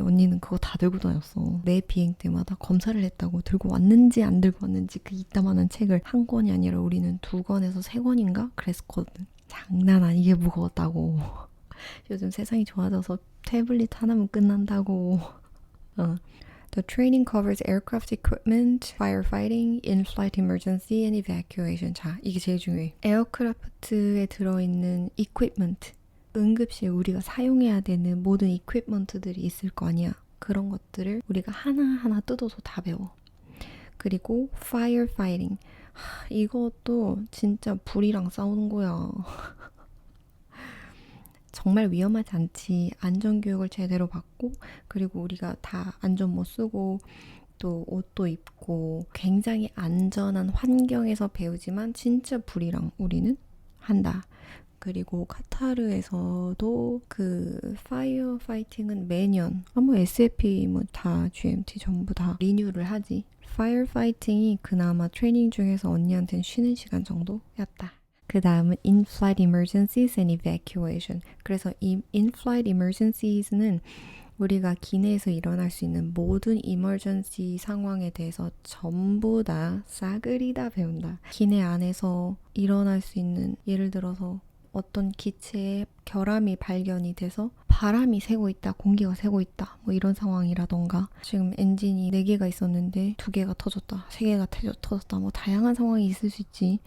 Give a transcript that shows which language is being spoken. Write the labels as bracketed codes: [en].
[ko] 언니는 그거 다 들고 다녔어. 매 비행 때마다 검사를 했다고 들고 왔는지 안 들고 왔는지 그 이따만한 책을 한 권이 아니라 우리는 2권에서 3권인가 그랬었거든. 장난 아니게 무거웠다고. 요즘 세상이 좋아져서 태블릿 하나면 끝난다고. [en] The training covers aircraft equipment, firefighting, in-flight emergency and evacuation. [ko] 자, 이게 제일 중요해. 에어크래프트에 들어있는 equipment. 응급시에 우리가 사용해야 되는 모든 이퀴프먼트들이 있을 거 아니야. 그런 것들을 우리가 하나하나 뜯어서 다 배워. 그리고 firefighting. 이것도 진짜 불이랑 싸우는 거야. 정말 위험하지 않지. 안전교육을 제대로 받고 그리고 우리가 다 안전모 쓰고 또 옷도 입고 굉장히 안전한 환경에서 배우지만 진짜 불이랑 우리는 한다. 그리고 카타르에서도 그 파이어 파이팅은 매년 뭐 SFP 뭐 다 GMT 전부 다 리뉴를 하지. 파이어 파이팅이 그나마 트레이닝 중에서 언니한테는 쉬는 시간 정도였다. 그 다음은 [en] in-flight emergencies and evacuation. [ko] 그래서 이 in-flight emergencies,는 우리가 기내에서 일어날 수 있는 모든 emergency 상황에 대해서 전부 다 싸그리 다 배운다. 기내 안에서 일어날 수 있는 예를 들어서 어떤 기체에 결함이 발견이 돼서 바람이 새고 있다, 공기가 새고 있다 뭐 이런 상황이라던가 지금 엔진이 4개가 있었는데 2개가 터졌다, 3개가 터졌다 뭐 다양한 상황이 있을 수 있지.